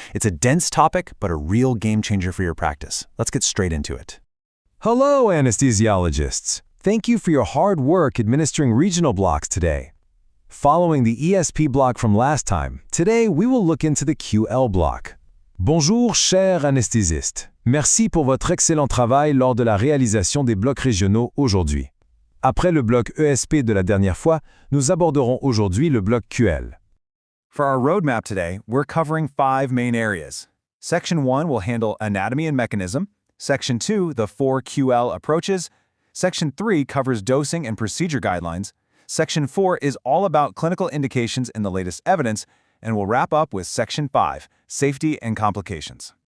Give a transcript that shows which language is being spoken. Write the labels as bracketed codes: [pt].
[en] It's a dense topic, but a real game changer for your practice. Let's get straight into it. Hello, anesthesiologists. Thank you for your hard work administering regional blocks today. Following the ESP block from last time, today we will look into the QL block. [fr] Bonjour, chers anesthésistes. Merci pour votre excellent travail lors de la réalisation des blocs régionaux aujourd'hui. Après le bloc ESP de la dernière fois, nous aborderons aujourd'hui le bloc QL. [en] For our roadmap today, we're covering 5 main areas. Section 1 will handle anatomy and mechanism. Section 2, the 4 QL approaches. Section 3 covers dosing and procedure guidelines. Section 4 is all about clinical indications and the latest evidence, and we'll wrap up with Section 5, safety and complications.